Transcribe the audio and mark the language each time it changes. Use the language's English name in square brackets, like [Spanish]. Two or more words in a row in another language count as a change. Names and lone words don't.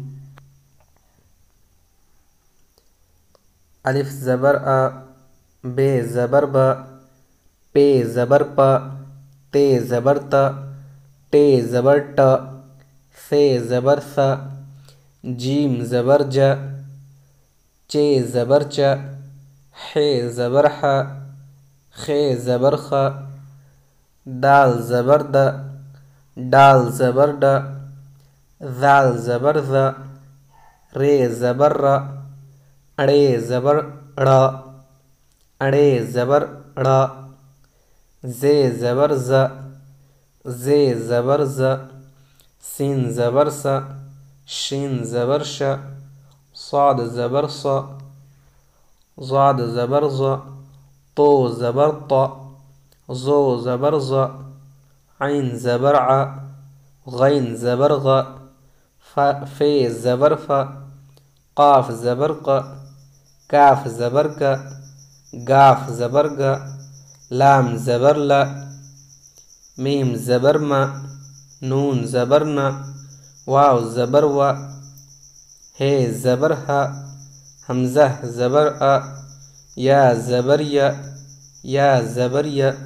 [Urdu] الف زبر ا، بے زبر ب، پے زبر پ، تے زبر ت، ٹے زبر ٹ، ثے زبر ث، جیم زبر ج، چے زبر چ، حے زبر ح، خے زبر خ، دال زبر د، ڈال زبر ڈ، ذال زبر ذ، رے زبر ر، اڑے زبر ڑ، اڑے زبر ڑ، زے زبر ز، زے زبر ز، سین زبر س، شین زبر ش، صاد زبر ص، ضاد زبر ظ، طو زبر ط، ظو زبر ظ، عین زبر ع، غین زبر غ، فے زبر ف، قاف زبر ق، کاف زبر ک، گاف زبر گ، لام زبر ل، میم زبر م، نون زبر ن، واو زبر و، ہے زبر ہ، حمزہ زبر ا، یا زبر ی، یا زبر ی۔